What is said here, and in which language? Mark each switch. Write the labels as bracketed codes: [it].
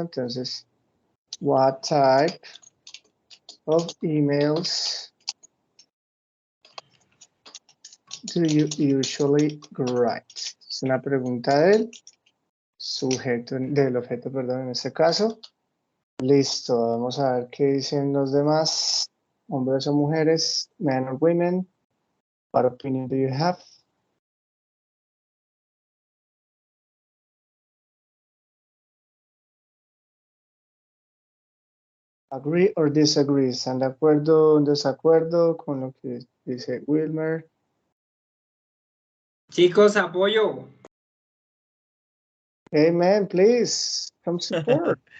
[en] Entonces, what type of emails do you usually write? [es] Es una pregunta del sujeto, del objeto, perdón, en este caso. Listo, vamos a ver qué dicen los demás, hombres o mujeres, [en] men or women. What opinion do you have? Agree or disagree? [es] ¿Están de acuerdo o en desacuerdo con lo que dice Wilmer? Chicos, apoyo. [en] Hey man, please, come support.